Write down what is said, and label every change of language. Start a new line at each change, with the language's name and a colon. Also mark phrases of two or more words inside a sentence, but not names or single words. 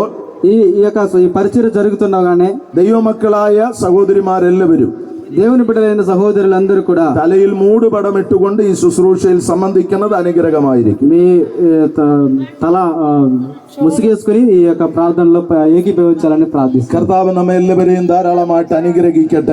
Telugu: ఈ పరిచర్య జరుగుతుండగానే
Malayalam: ദൈവമക്കളായ സഹോദരിമാരെല്ലാവരും,
Telugu: దేవుని బిడ్డలైన సహోదరులందరూ కూడా
Malayalam: തലയിൽ മൂടുപടം ഇട്ടുകൊണ്ട് ഈ ശുശ്രൂഷയിൽ സംബന്ധിക്കുന്നത് അനുഗ്രഹമായിരിക്കും.
Telugu: మీ తల ముసుగేసుకుని ఈ యొక్క ప్రార్థనలో ఏకీభవించాలని ప్రార్థిస్తాను.
Malayalam: കർത്താവ് നമ്മെ എല്ലാവരെയും ധാരാളമായിട്ട് അനുഗ്രഹിക്കട്ടെ.